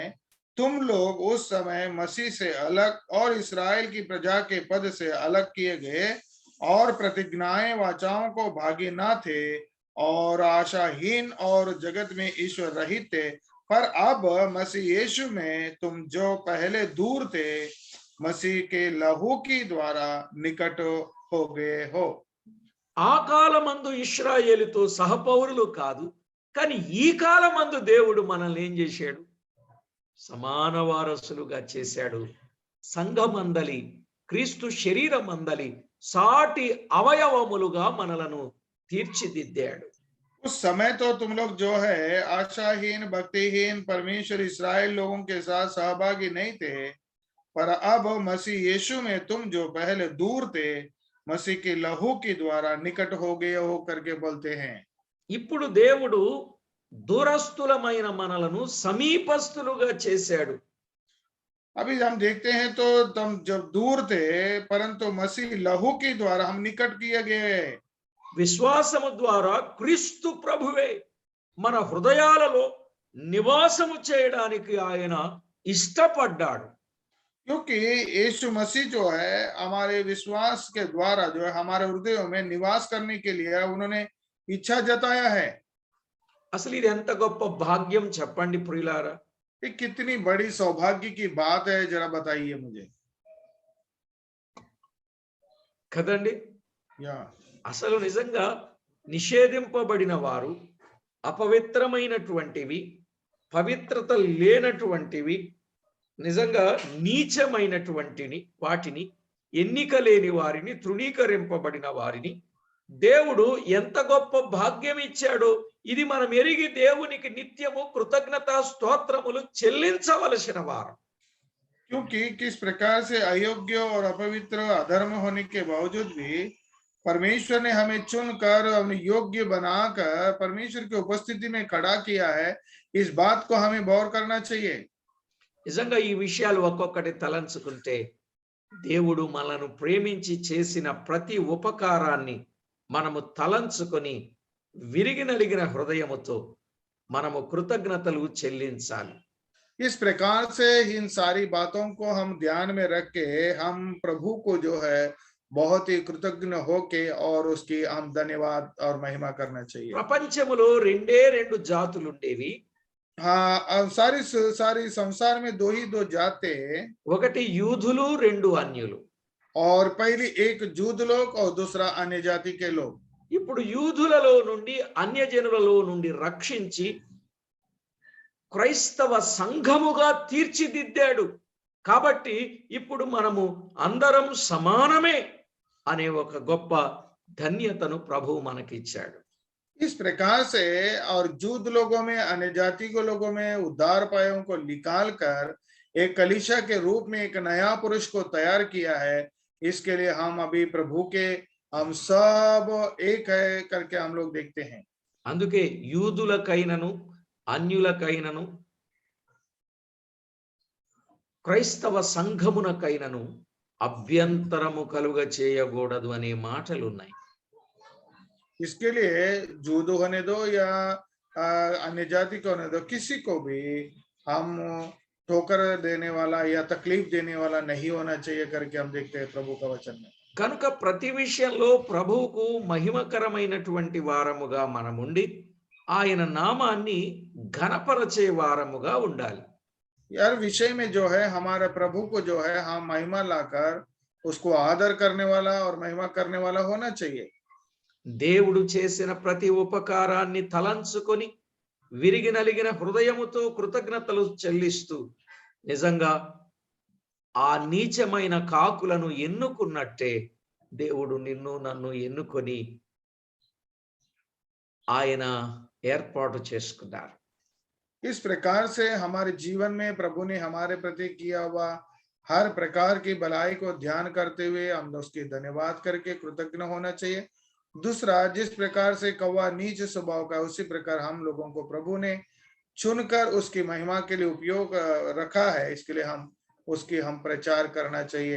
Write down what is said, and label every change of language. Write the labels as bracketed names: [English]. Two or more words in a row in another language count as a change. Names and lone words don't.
[Hindi] तुम लोग उस समय मसीह से अलग और इस्राएल की प्रजा के पद से अलग किए गए और प्रतिज्ञाएं वाचाओं को भागी ना थे और आशाहीन और जगत में ईश्वर रहित थे, पर अब मसीह यीशु में तुम जो पहले दूर थे मसीह के लहू की द्वारा निकट हो गए हो। [Telugu] ఆ కాలమందు ఇశ్రాయేలుతో సహపౌరులు కాదు, కానీ ఈ కాలమందు దేవుడు మనల్ని ఏం చేశాడు? సమాన వారసులుగా చేశాడు. సంఘమందలి, క్రీస్తు శరీరమందలి సాటి అవయవములుగా మనలను తీర్చిదిద్దాడు. [Hindi] उस समय तो तुम लोग जो है आशाहीन, भक्तिहीन, परमेश्वर इस्राएल लोगों के साथ सहभागी नहीं थे, पर अब मसीह यीशु में तुम जो पहले दूर थे मसीह के लहू के द्वारा निकट हो गए हो करके बोलते हैं। [Telugu] ఇప్పుడు దేవుడు దూరస్తులమైన మనలను సమీపస్తులుగా చేశాడు. [Hindi] अभी हम देखते हैं तो तुम जब दूर थे परंतु मसीह लहू के द्वारा हम निकट किए गए। [Telugu] విశ్వాసము ద్వారా క్రీస్తు ప్రభువే మన హృదయాలలో నివాసము చేయడానికి ఆయన ఇష్టపడ్డాడు. [Hindi] क्योंकि यीशु मसीह जो है हमारे विश्वास के द्वारा जो है हमारे हृदयों में निवास करने के लिए उन्होंने इच्छा जताया है। [Telugu] అసలు ఇది ఎంత గొప్ప భాగ్యం చెప్పండి ప్రియులారా. [Hindi] ये कितनी बड़ी सौभाग्य की बात है, जरा बताइए मुझे। [Telugu] కదండి, या అసలు నిజంగా నిషేధింపబడిన వారు, అపవిత్రమైనటువంటివి, పవిత్రత లేనటువంటివి, నిజంగా నీచమైనటువంటిని, వాటిని, ఎన్నిక లేని వారిని, తృణీకరింపబడిన వారిని దేవుడు ఎంత గొప్ప భాగ్యం ఇచ్చాడో ఇది మనం ఎరిగి దేవునికి నిత్యము కృతజ్ఞతా స్తోత్రములు చెల్లించవలసిన వారు. [Hindi] क्योंकि किस प्रकार से अयोग्य और अपवित्र अधर्म होने के बावजूद भी परमेश्वर ने हमें चुनकर हमें योग्य बनाकर परमेश्वर की उपस्थिति में खड़ा किया है, इस बात को हमें गौर करना चाहिए। [Telugu] నిజంగా ఈ విషయాలు ఒక్కొక్కటి తలంచుకుంటే దేవుడు మనను ప్రేమించి చేసిన ప్రతి ఉపకారాన్ని మనము తలంచుకొని విరిగి నలిగిన హృదయముతో మనము కృతజ్ఞతలు చెల్లించాలి. [Hindi] इस प्रकार से इन सारी बातों को हम ध्यान में रख के हम प्रभु को जो है बहुत ही कृतज्ञ होके और उसकी हम धन्यवाद और महिमा करना चाहिए। [Telugu] ప్రపంచములో రెండే రెండు జాతులు ఉండేవి. [Hindi] हाँ, अब सारी संसार में दो ही दो जाते, [Telugu] ఒకటి యూదులు, రెండు అన్యులు. [Hindi] और पहली एक जूद लोग और दूसरा अन्य जाति के लोग। [Telugu] ఇప్పుడు యూదులలో నుండి అన్యజనులలో నుండి రక్షించి క్రైస్తవ సంఘముగా తీర్చిదిద్దాడు. కాబట్టి ఇప్పుడు మనము అందరం సమానమే అనే ఒక గొప్ప ధన్యతను ప్రభువు మనకిచ్చాడు. [Hindi] इस प्रकार से और जूद लोगों में अन्य जाति के लोगों में उद्धार पायों को निकाल कर एक कलीसिया के रूप में एक नया पुरुष को तैयार किया है। इसके लिए हम अभी प्रभु के हम सब एक है करके हम लोग देखते हैं। [Telugu] అందుకే యూదులకైనను అన్యులకైనను క్రైస్తవ సంఘమునకైనను అభ్యంతరము కలుగ చేయకూడదు అనే మాటలు ఉన్నాయి. [Hindi] इसके लिए जूदो होने दो या अन्य जाति को होने दो, किसी को भी हम ठोकर देने वाला या तकलीफ देने वाला नहीं होना चाहिए करके हम देखते हैं प्रभु का वचन में। [Telugu] కనుక ప్రతి విషయంలో ప్రభువుకు మహిమకరమైనటువంటి వారముగా మనముండి ఆయన నామాన్ని ఘనపరచే వారముగా ఉండాలి. [Hindi] यार विषय में जो है हमारे प्रभु को जो है हम महिमा लाकर उसको आदर करने वाला और महिमा करने वाला होना चाहिए। [Telugu] దేవుడు చేసిన ప్రతి ఉపకారాన్ని తలంచుకొని విరిగి నలిగిన హృదయముతో కృతజ్ఞతలు చెల్లిస్తూ నిజంగా ఆ నీచమైన కాకులను ఎన్నుకున్నట్టే దేవుడు నిన్ను నన్ను ఎన్నుకొని ఆయన ఏర్పాటు చేసుకున్నారు. [Hindi] इस प्रकार से हमारे जीवन में प्रभु ने हमारे प्रति किया हुआ हर प्रकार की भलाई को ध्यान करते हुए हम उसकी धन्यवाद करके कृतज्ञ होना चाहिए। दूसरा, जिस प्रकार से कौवा नीच स्वभाव का, उसी प्रकार हम लोगों को प्रभु ने चुनकर उसकी महिमा के लिए उपयोग रखा है, इसके लिए हम प्रचार करना चाहिए।